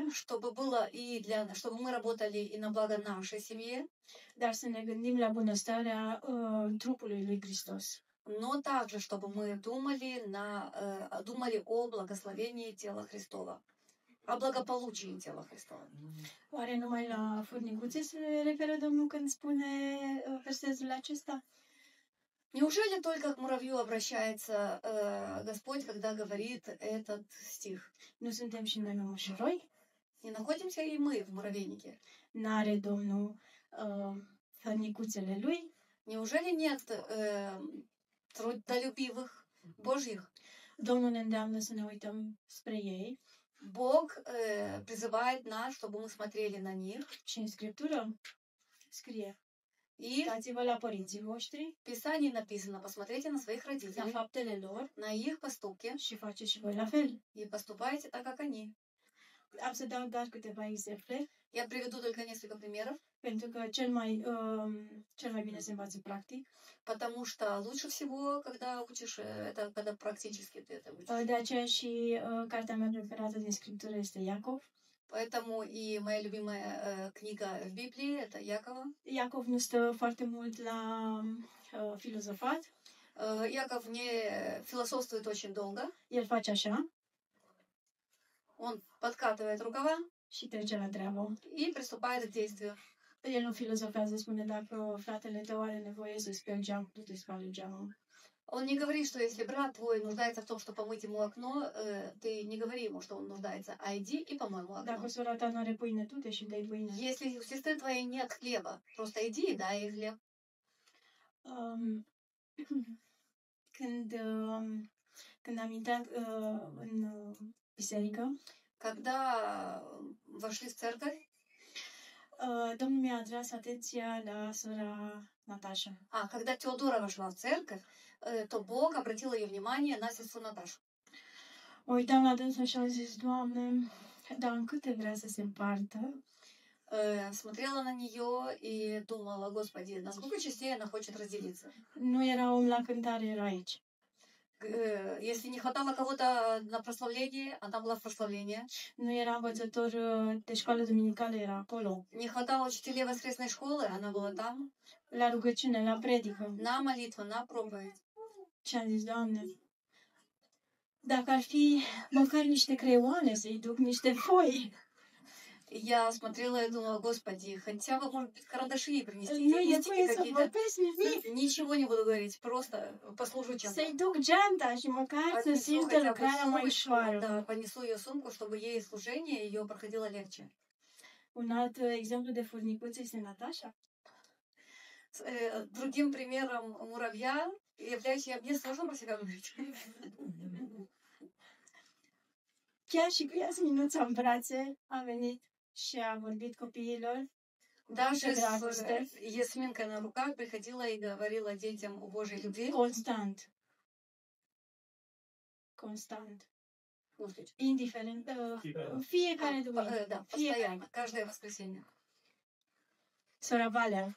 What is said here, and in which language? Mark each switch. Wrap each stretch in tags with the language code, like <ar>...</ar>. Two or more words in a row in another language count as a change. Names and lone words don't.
<ru>Чтобы было и чтобы мы работали и на благо нашей семье,</ru> <ro>dar să ne gândim la bunăstarea trupului lui Hristos.</ro> <ru>но также, чтобы мы думали о благословении тела Христова, о благополучии тела Христова.</ru> <ro>Oare numai la furnicuțe se referă Domnul când spune versetul acesta?</ro> <ru>Неужели только к муравью обращается Господь, когда говорит этот стих?</ru> <ro>Nu suntem și noi mușuroi?</ro> <ru>Не находимся и мы в муравейнике?</ru> <ro>N-are Domnul furnicuțele lui?</ro> <ru>Неужели нет трудолюбивых Божьих?</ru> <ro>Domnul ne îndeamnă să ne uităm spre ei.</ro> <ru>Бог призывает нас, чтобы мы смотрели на них.</ru> <ro>Și în Scriptură scrie:</ro> <ru>И</ru> <ro>uitați-vă la părinții voștri,</ro> <ru>в Писании написано, посмотрите на своих</ru> <ro>la</ro> <ru>родителей,</ru> <ro>faptele lor</ro> <ru>на их поступки</ru> <ro>și faceți și voi la fel.</ro> <ru>и поступайте так, как они.</ru> <ro>Am să dau doar câteva exemple,</ro> <ru>Я приведу только несколько примеров,</ru> <ro>pentru că cel mai bine se învață practic.</ro> <ru>потому что лучше всего, когда учишь, это когда практически ты это учишь.</ru> <ro>De aceea și cartea mea preferată din Scriptură este Iacov.</ro> <ru>Поэтому и моя любимая книга в Библии — это Якова.</ru> <ro>Iacov nu stă foarte mult la filozofat.</ro> <ru>Яков не философствует очень долго.</ru> <ro>El face așa</ro> <ru>Он подкатывает рукава</ru> <ro>și trece la treabă.</ro> <ru>и приступает к действию.</ru> <ro>El nu filozofează, spune dacă fratele tău are nevoie să speli geam, tu te speli geamul.</ro> <ru>Он не говорит, что если брат твой нуждается в том, чтобы помыть ему окно, ты не говори ему, что он нуждается, а иди и помой ему окно.</ru> <ro>Dacă sora ta nu are pâine, tu te și dai pâine.</ro> <ru>Если у сестры твоей нет хлеба, просто иди и дай ей хлеб.</ru> <ro>Când am intrat în biserică,</ro> <ru>Когда вошли в церковь,</ru> <ro>Domnul mi-a atras atenția la sora Natasha.</ro> <ru>когда Теодора вошла в церковь, то Бог обратил ее внимание на сестру Наташу.</ru> <ro>Mă uitam la dânsul și am zis: Doamne, dar în câte vrea să se împartă?</ro> <ru>Смотрела на нее и думала: Господи, на сколько частей она хочет разделиться?</ru> <ro>Nu era om la cântare, era aici.</ro> <ru>Если не хватало кого-то на прославление, она была в прославлении.</ru> <ro>Nu era învățător de școală duminicală, era acolo.</ro> <ru>Не хватало учителей воскресной школы, она была там.</ru> <ro>La rugăciune, la predică.</ro> <ru>На молитву, на проповедь.</ru> <ro>Și am zis: Doamne, dacă ar fi măcar niște creioane să-i duc, niște foi.</ro> <ru>Я смотрела и думала: Господи, хотя бы, может быть, карандаши ей принести,</ru> <ro>Nu e</ro> <ru>листики</ru> <ro>voie să</ro> <ru>какие-то.</ru> <ro>vorbesc nimic.</ro> <ru>Ничего не буду говорить, просто послужу чем-то.</ru> <ro>Să-i duc geanta și măcar să</ro> <ru>Отнесу</ru> <ro>simtă</ro> <ru>хотя бы</ru> <ro>lucrarea mai</ro> <ru>сумочку,</ru> <ro>ușoară.</ro> <ru>да, понесу ее сумку, чтобы ей служение ее проходило легче.</ru> <ro>Un alt exemplu de furnicuț este Natasha.</ro> <ru>Другим примером муравья являюсь я. Мне сложно про себя говорить.</ru> <ro>Chiar și cu Iasminuța în brațe a venit și a vorbit copiilor</ro> <ru>Даже</ru> <ro>de</ro> <ru>с</ru> <ro>dragoste</ro> <ru>Ясминкой на руках приходила и говорила детям о Божьей любви.</ru> <ro>constant. Constant. Nu știu ce. Indiferent. În fiecare duminică.</ro> <ru>Да, постоянно, каждое воскресенье.</ru> <ro>Sora Valea</ro>